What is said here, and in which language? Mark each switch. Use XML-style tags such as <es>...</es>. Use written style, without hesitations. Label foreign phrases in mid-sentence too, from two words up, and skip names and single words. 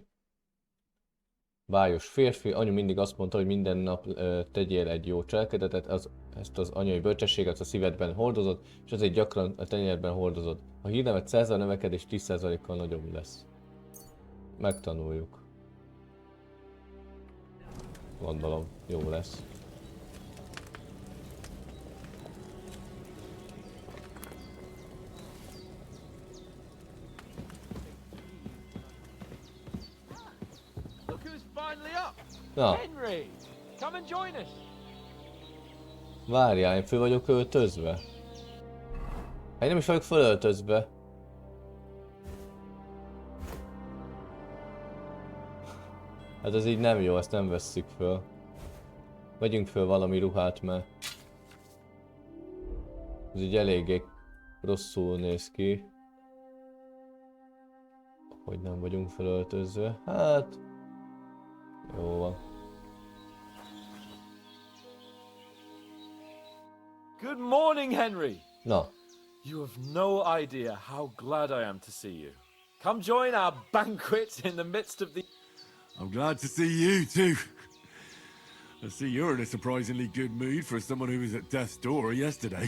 <hu>Bájos férfi, anyu mindig azt mondta, hogy minden nap tegyél egy jó cselekedetet, ezt az anyai bölcsességet a szívedben hordozod, és azért gyakran a tenyérben hordozod. A hírnevet szerzel, a növekedés 10%-kal nagyobb lesz. Megtanuljuk. Gondolom, jó lesz.</hu> <en>Look who's finally up!</en> <hu>Na,</hu> <en>Henry! Come and join us!</en> <hu>várjál, én föl vagyok öltözve. Hát én nem is vagyok fölöltözve. Hát ez így nem jó, ezt nem vesszük föl. Vegyünk föl valami ruhát, mert ez így eléggé rosszul néz ki. Hogy nem vagyunk fölöltözve. Hát... Jó van.</hu> <en>Good morning, Henry.</en> <hu>Na.</hu> <en>You have no idea how glad I am to see you. Come join our banquet in the midst of the... I'm glad to see you too. I see you're in a surprisingly good mood for someone who was at death's door yesterday.</en>